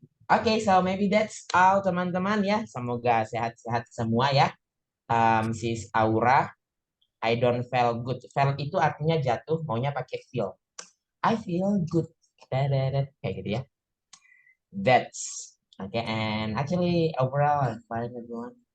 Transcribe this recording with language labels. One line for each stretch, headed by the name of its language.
English: Oke, so maybe that's all teman-teman ya.
Indonesian: Semoga sehat-sehat semua ya.
English: Sis Aura, I don't feel good.
Indonesian: Feel itu artinya jatuh, maunya pakai feel.
English: I feel good.
Indonesian: Kayak gitu ya.
English: That's okay. And actually overall I'm fine everyone.